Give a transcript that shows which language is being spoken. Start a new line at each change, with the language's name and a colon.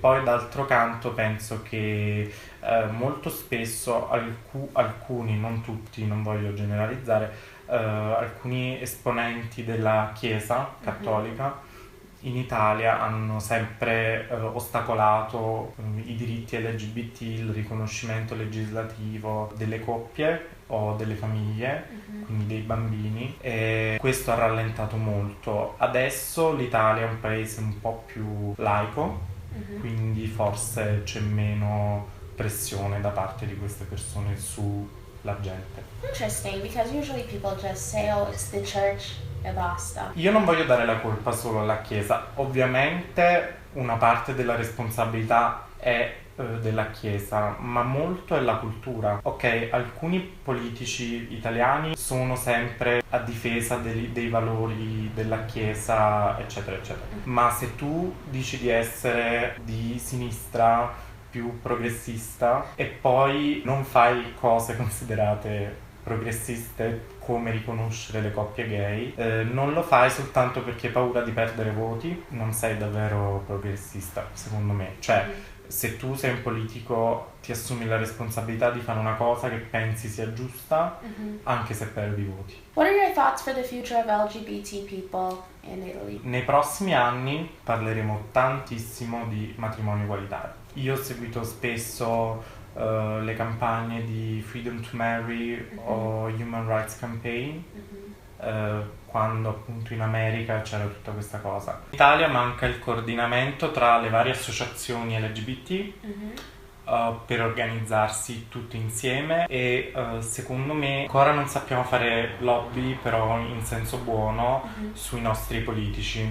Italian: Poi d'altro canto penso che molto spesso alcuni, non tutti, non voglio generalizzare, alcuni esponenti della Chiesa cattolica in Italia hanno sempre ostacolato i diritti LGBT, il riconoscimento legislativo delle coppie o delle famiglie, quindi dei bambini, e questo ha rallentato molto. Adesso l'Italia è un paese un po' più laico, quindi forse c'è meno pressione da parte di queste persone sulla gente.
English: Interesting, because usually people just say, oh, it's the church
Italian: e basta. Io non voglio dare la colpa solo alla Chiesa, ovviamente una parte della responsabilità è della Chiesa, ma molto è la cultura. Ok, alcuni politici italiani sono sempre a difesa dei valori della Chiesa, eccetera, eccetera. Ma se tu dici di essere di sinistra, più progressista, e poi non fai cose considerate progressiste come riconoscere le coppie gay, non lo fai soltanto perché hai paura di perdere voti, non sei davvero progressista, secondo me. Cioè, se tu sei un politico ti assumi la responsabilità di fare una cosa che pensi sia giusta, anche se perdi voti.
English: What are your thoughts for the future of LGBT people in Italy?
Italian: Nei prossimi anni parleremo tantissimo di matrimonio egualitario. Io ho seguito spesso le campagne di Freedom to Marry o Human Rights Campaign, quando appunto in America c'era tutta questa cosa. In Italia manca il coordinamento tra le varie associazioni LGBT per organizzarsi tutti insieme e secondo me ancora non sappiamo fare lobby, però in senso buono, sui nostri politici.